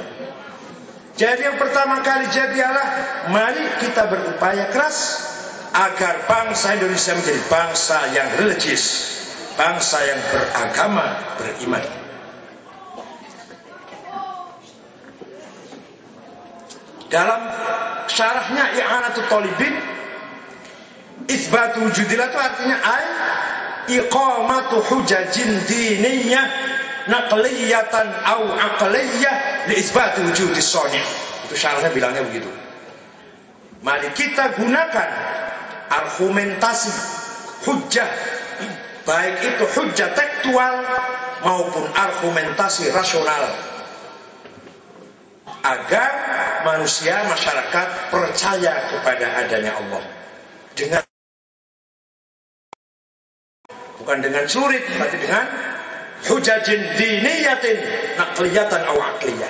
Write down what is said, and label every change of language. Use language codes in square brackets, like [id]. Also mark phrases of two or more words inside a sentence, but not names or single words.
[id] Jadi yang pertama kali jadi ialah mari kita berupaya keras agar bangsa Indonesia menjadi bangsa yang religius, bangsa yang beragama, beriman. Dalam syarahnya [ar] I'anatul Talibin, إثبات وجود الله [id] itu artinya [ar] إقامة حجج دينية نقلية أو عقلية لإثبات وجود الصانع'. [id] Itu syarahnya bilangnya begitu. Mari kita gunakan argumentasi, hujjah, baik itu hujjah tekstual maupun argumentasi rasional, agar manusia, masyarakat percaya kepada adanya Allah dengan bukan dengan sulit, tapi dengan [ar] حجج دينية نقلية أو عقلية.